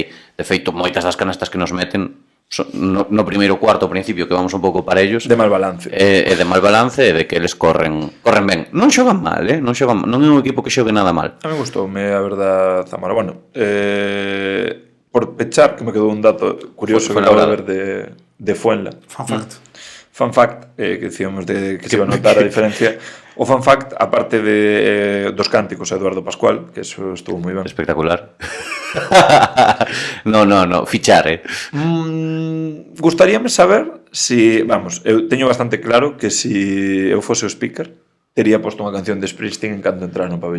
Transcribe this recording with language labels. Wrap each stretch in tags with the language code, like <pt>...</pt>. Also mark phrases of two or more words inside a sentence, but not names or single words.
<gl>De feito, moitas das canastas que nos meten no primeiro cuarto ao principio, que vamos un pouco para ellos, De mal balance. é de mal balance e de que eles corren ben. Non xogan mal, non é un equipo que xogue nada mal. A mí gustoume, a verdad, Zamora. Bueno, por pechar, que me quedou un dato curioso que acabo de ver de Fuenla.</gl> <en>Fun fact. Fun fact,</en> <es>que decíamos de que se iba a notar a diferencia.</es> <gl>O</gl> <en>fun fact,</en> <gl>aparte de dos cánticos a Eduardo Pascual,</gl> <es>que eso estuvo</es> <gl>moi ben. Espectacular. No, fichar, Gustaríame saber si, vamos, eu teño bastante claro que si eu fose o speaker, tería posto unha canción de Springsteen en canto entrar no pabellón.</gl>